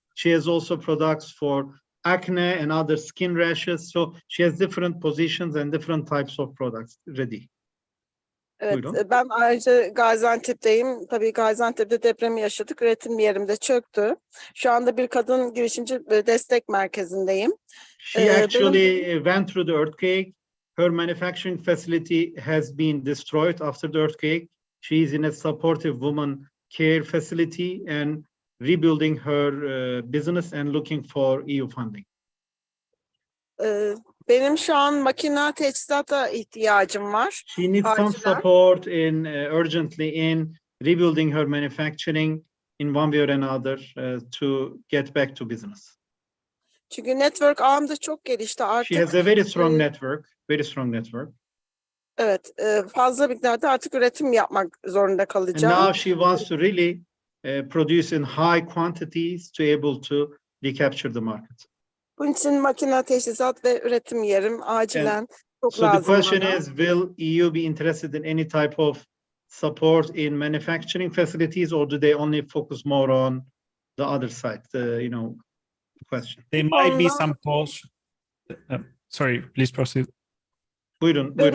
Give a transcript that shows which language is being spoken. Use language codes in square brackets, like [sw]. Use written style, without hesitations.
[en] She has also products for acne and other skin rashes. So she has different positions and different types of products ready. [tr] Evet, Buyurun. ben ayrıca Gaziantep'teyim. Tabii Gaziantep'te depremi yaşadık. Üretim yerimde çöktü. Şu anda bir kadın girişimci destek merkezindeyim. [en] She actually went through the earthquake. Her manufacturing facility has been destroyed after the earthquake. She is in a supportive woman care facility and rebuilding her business and looking for EU funding. [tr] Benim şu an makine teçhizata ihtiyacım var. [en] She needs some support in urgently in rebuilding her manufacturing in one way or another to get back to business. [tr] Çünkü network ağımda çok gelişti artık. [en] She has a very strong network, very strong network. [tr] Evet, fazla miktarda artık üretim yapmak zorunda kalacağım. [en] And now she wants to really produce in high quantities to able to recapture the market. [tr] Bunun için makine teçhizat ve üretim yerim acilen çok [en] so [tr] lazım [en] the question [tr] bana. [en] is, will EU be interested in any type of support in manufacturing facilities, or do they only focus more on the other side? The question. There might be some calls. Sorry, please proceed. [tr] Buyurun biz.